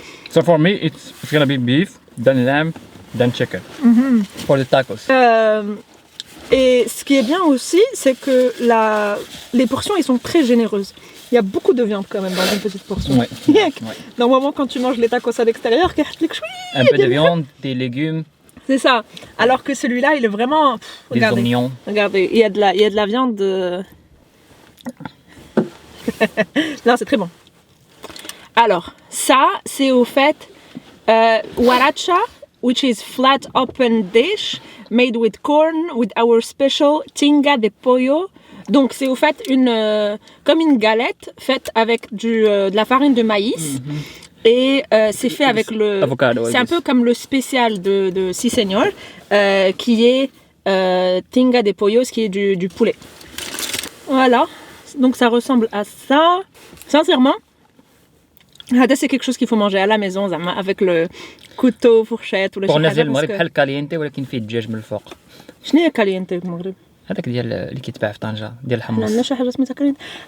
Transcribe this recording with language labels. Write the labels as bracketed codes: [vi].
[en] So for me, it's gonna be beef, then lamb, then chicken. For the tacos. [fr] Et ce qui est bien aussi, c'est que les portions, ils sont très généreuses. Il y a beaucoup de viande quand même dans une petite portion. Ouais. Normalement, quand tu manges les tacos à l'extérieur, Un peu de viande, des légumes, c'est ça. Alors que celui-là, il est vraiment... des oignons. Regardez, il y a de la viande... Non, c'est très bon. Alors, ça, c'est au fait huaracha, [en] which is flat open dish made with corn with our special [fr] tinga de pollo. Donc, c'est au fait comme une galette faite avec de la farine de maïs. Et c'est fait avec le... [en] Avocado. [fr] C'est un peu comme le spécial de Si Señor, qui est tinga de pollo, qui est du poulet. Voilà. Donc, ça ressemble à ça. Sincèrement, c'est quelque chose qu'il faut manger à la maison, avec le couteau, fourchette ou le Pour [ar] نازل المغرب بحال كالينتي ولكن فيه الدجاج من الفوق. شنو هي كالينتي في المغرب؟ هذاك ديال اللي كيتباع في طنجة ديال ما الحمص. عندناش حاجه سميتها كالينتي.